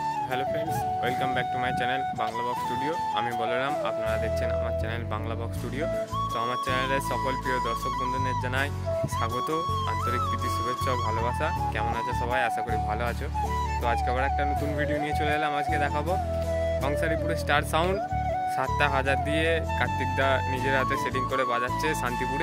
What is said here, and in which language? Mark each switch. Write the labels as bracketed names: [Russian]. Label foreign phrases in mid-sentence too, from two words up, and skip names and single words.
[English] Hello friends, Welcome back to my channel Bangla Box Studio. [Bangla] আমি বলরাম, আপনারা দেখছেন আমার চ্যানেল বাংলা বক্স স্টুডিও। তো আমার চ্যানেলের সকল প্রিয় দর্শক বন্ধুদের জানাই স্বাগত, আন্তরিক প্রীতি, শুভেচ্ছা ও ভালোবাসা। কেমন আছে সবাই? আশা করি ভালো আছো। তো আজকে আবার একটা নতুন ভিডিও নিয়ে চলে এলাম। আজকে দেখাবো কংসারীপুরে স্টার সাউন্ড 7টা হাজার দিয়ে কার্তিকদা নিজের হাতে সেটিং করে বাজাচ্ছে শান্তিপুরে।